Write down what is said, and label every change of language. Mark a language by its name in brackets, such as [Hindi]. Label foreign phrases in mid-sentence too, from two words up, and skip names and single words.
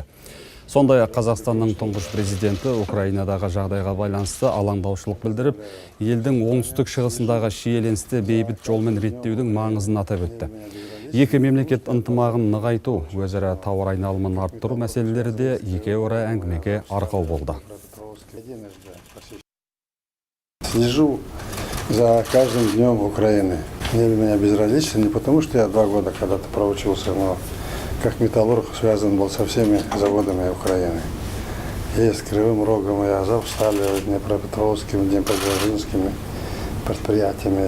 [Kazakh] Сондай-ақ Қазақстанның тұңғыш президенті Украинадағы жағдайға байланысты алаңдаушылық білдіріп, елдің оңтүстік шығысындағы шиеленісті бейбіт жолмен реттеудің маңызын атап өтті. Екі мемлекет ынтымағын нығайту, өзара тауар айналымын арттыру мәселелері де екеуара әңгімеге арқау болды. [Russian] Слежу за каждым днем Украины. Мне для меня безразлично, не потому что я 2 года когда-то проучился, но как металлург связан был со всеми заводами Украины. И с Кривым Рогом, и Азовсталью, Днепропетровскими, Днепродзержинскими предприятиями.